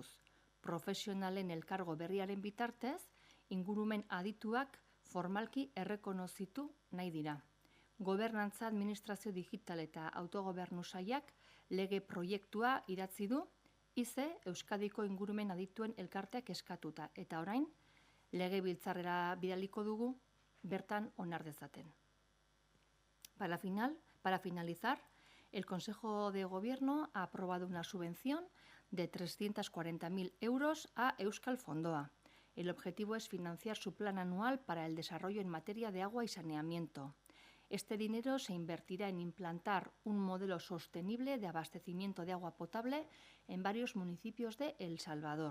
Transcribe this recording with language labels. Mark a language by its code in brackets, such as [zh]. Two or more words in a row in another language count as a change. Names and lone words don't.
[eu] Profesionalen elkargo berriaren bitartez, ingurumen adituak formalki errekonozitu nahi dira. Gobernantza administrazio digital eta autogobernu sailak lege proiektua idatzi du, IZE Euskadiko ingurumen adituen elkarteak eskatuta, eta orain, legebiltzarrera bidaliko dugu, bertan onar dezaten. [es] Para finalizar, el Consejo de Gobierno ha aprobado una subvención de 340.000 euros a Euskal Fondoa. El objetivo es financiar su plan anual para el desarrollo en materia de agua y saneamiento. Este dinero se invertirá en implantar un modelo sostenible de abastecimiento de agua potable en varios municipios de El Salvador.